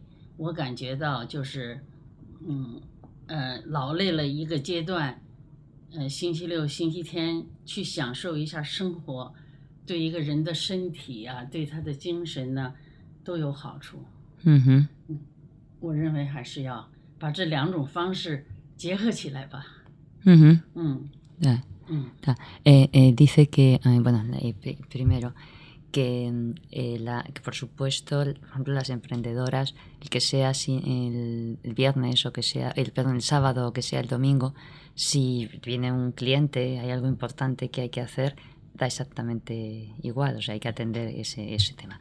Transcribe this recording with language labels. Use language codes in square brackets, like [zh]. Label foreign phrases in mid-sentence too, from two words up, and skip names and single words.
[zh] 我感觉到就是劳累了一个阶段，星期六、星期天去享受一下生活，对一个人的身体对他的精神呢都有好处。我认为还是要把这两种方式结合起来吧。 [es] Dice que, bueno, primero, que por supuesto, por ejemplo, las emprendedoras, el que sea el viernes o que sea, el sábado o que sea el domingo, si viene un cliente, hay algo importante que hay que hacer, da exactamente igual, o sea, hay que atender ese tema.